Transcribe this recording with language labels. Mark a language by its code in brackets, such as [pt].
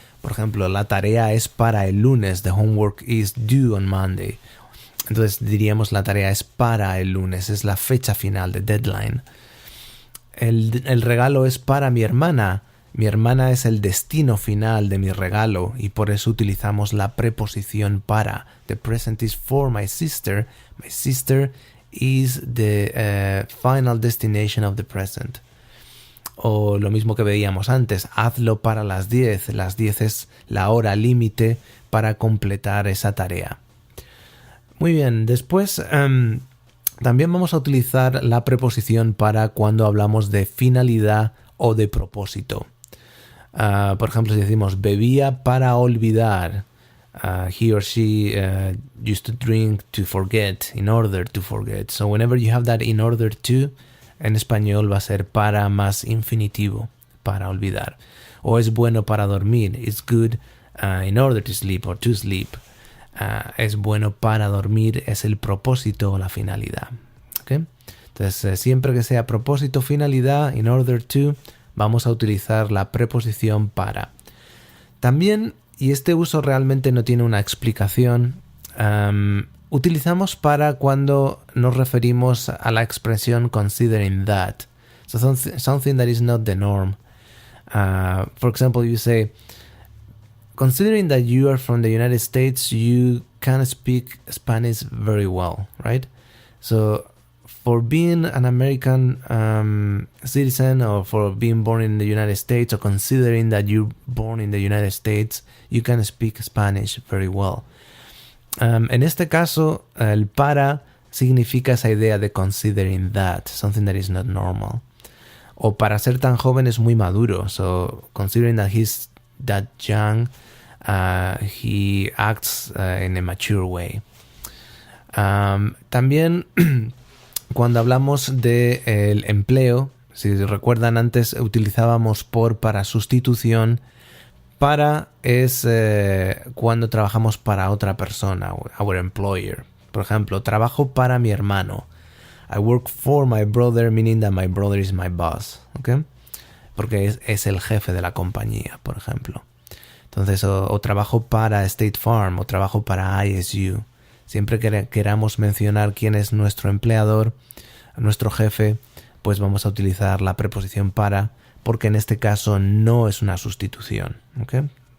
[es] Por ejemplo, la tarea es para el lunes, [en] the homework is due on Monday. [es] Entonces diríamos la tarea es para el lunes, es la fecha final, [en] the deadline. [es] El regalo es para mi hermana. Mi hermana es el destino final de mi regalo y por eso utilizamos la preposición para. [en] The present is for my sister. My sister is the final destination of the present. [es] O lo mismo que veíamos antes, hazlo para las 10. Las 10 es la hora límite para completar esa tarea. Muy bien, después también vamos a utilizar la preposición para cuando hablamos de finalidad o de propósito. Por ejemplo, si decimos bebía para olvidar, [en] he or she used to drink to forget, in order to forget. So whenever you have that in order to, [es] en español va a ser para más infinitivo, para olvidar. O es bueno para dormir, [en] it's good in order to sleep or to sleep. [es] Es bueno para dormir, es el propósito o la finalidad. ¿Okay? Entonces, siempre que sea propósito, finalidad, [en] in order to, [es] vamos a utilizar la preposición para. También, y este uso realmente no tiene una explicación, utilizamos para cuando nos referimos a la expresión considering that. [en] So something that is not the norm. For example, you say, considering that you are from the United States, you can speak Spanish very well, right? So for being an American citizen or for being born in the United States or considering that you're born in the United States, you can speak Spanish very well. [es] En este caso, el para significa esa idea de [en] considering that, something that is not normal. [es] O para ser tan joven es muy maduro. [en] So considering that he's that young, he acts in a mature way. [es] También cuando hablamos del empleo, si recuerdan antes utilizábamos por para sustitución. Para es cuando trabajamos para otra persona, [en] our employer. [es] Por ejemplo, trabajo para mi hermano. [en] I work for my brother, meaning that my brother is my boss. ¿Okay? [es] Porque es el jefe de la compañía, por ejemplo. Entonces, o trabajo para State Farm, o trabajo para ISU. Siempre que queramos mencionar quién es nuestro empleador, nuestro jefe, pues vamos a utilizar la preposición para, porque en este caso no es una sustitución. ¿Okay?